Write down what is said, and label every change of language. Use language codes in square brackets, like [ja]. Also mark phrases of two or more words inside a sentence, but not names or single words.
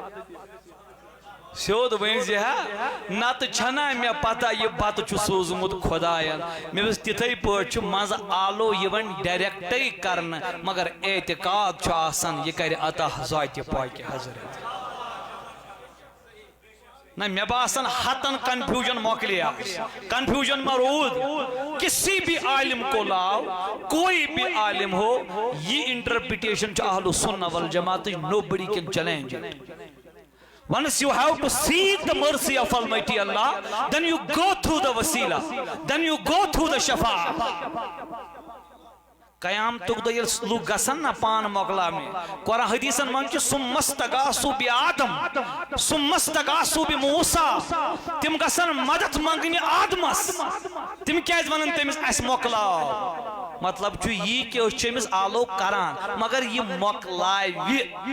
[ks] سیوٚد ؤنزِ ہا نتہٕ چھنا مےٚ پتہ یہِ بتہٕ چھُ سوٗزمُت خۄداین مےٚ دوٚپُس تِتھٕے پٲٹھۍ چھُ منٛزٕ آلو یِوان ڈایریکٹے کرنہٕ مگر اعتقاد چھُ آسان یہِ کرِ عطا ذاتہِ پاکہِ حضرت نہ مے باسان ہتن کنفیوژن مۄکلے کنفیوژن ما روٗد [ur] کسی بھی عالم کو لاو کوئی بھی عالم ہو [ks] یہ انٹرپریٹیشن چھُ اہل السنہ والجماعتٕچ [en] nobody can challenge it. Once you have to seek the mercy of Almighty Allah, then you go through the wasila, then you go through the shafa. [ks] قیامتُک دۄہ ییٚلہِ لُکھ گژھن نا پان مۄکلاونہِ قرآن حدیثن منٛز چھُ [ar] سُمستغاثوا بِآدم سُمستغاثوا بِموسیٰ [ks] تِم گژھن مدد منٛگنہِ آدمس تِم کیازِ ونن تٔمِس اسہِ مۄکلاو مطلب چھُ یی کہِ أسۍ چھِ أمِس آلو کران مگر یہِ مۄکلاوِ